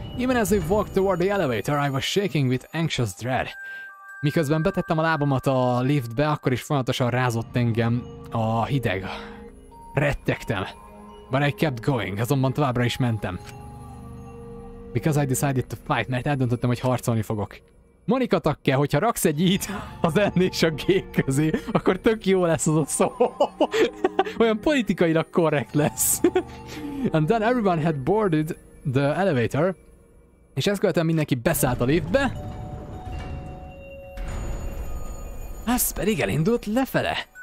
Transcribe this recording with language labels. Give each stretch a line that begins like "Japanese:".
English: Even as we walked toward the elevator, I was shaking with anxious dread.
Hungarian: Miközben betettem a lábamat a liftbe, akkor is folyamatosan rázott engem a hideg. Rettegtem.
English: But I kept going,
Hungarian: azonban továbbra is mentem.
English: Because I decided to fight,
Hungarian: mert eldöntöttem, hogy harcolni fogok. Monika takke, hogyha raksz egy i-t az N és a G közé, akkor tök jó lesz az a szó. Olyan politikailag korrekt lesz.
English: And then everyone had boarded the elevator.
Hungarian: És ezt követően mindenki beszállt a liftbe. Az pedig elindult lefele.